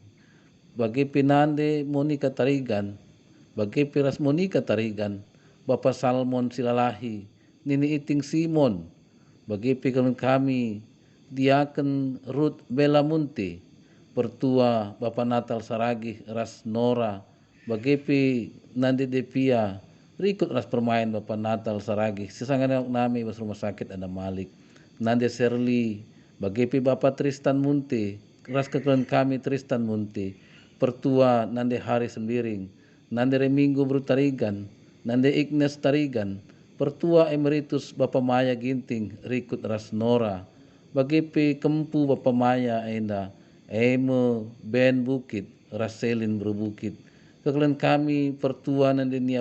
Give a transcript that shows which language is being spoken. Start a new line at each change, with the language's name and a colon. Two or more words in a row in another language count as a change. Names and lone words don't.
Batak Karo: bagi pinande Monika Tarigan, bagi piras Monika Tarigan, Bapak Salmon Silalahi, Nini Iting Simon, bagi kekelan kami Diaken Ruth Belamunti, pertua Bapak Natal Saragih Ras Nora, bagi nande Depia, rikut ras permain Bapak Natal Saragih, sesangana nami bas rumah sakit ada Malik. Nande Serli, bagi Bapak Tristan Munte, ras kekelan kami Tristan Munte, pertua nande Hari Sembiring, nande Reminggo Brutarigan, nande Ignes Tarigan, pertua emeritus Bapak Maya Ginting, rikut ras Nora, bagi Kempu Bapak Maya enda, Ben Bukit, ras Selin Berbukit, kekelan kami pertua nande Nia